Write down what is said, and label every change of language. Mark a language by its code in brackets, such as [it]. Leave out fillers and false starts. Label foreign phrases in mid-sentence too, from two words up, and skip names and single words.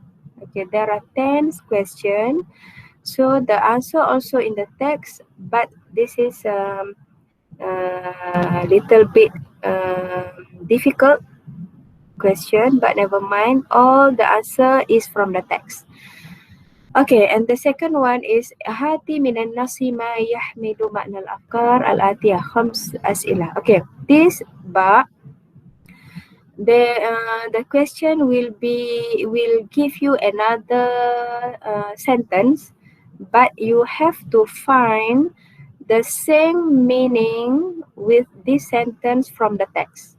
[en] Okay, there are 10 questions. So the answer also in the text, but this is little bit difficult question, but never mind. All the answer is from the text. Okay, and the second one is [ar] هات من النص ما يحمل معنى الأفكار الآتية خمس أسئلة. [en] Okay, this ba, the question will give you another sentence, but you have to find the same meaning with this sentence from the text.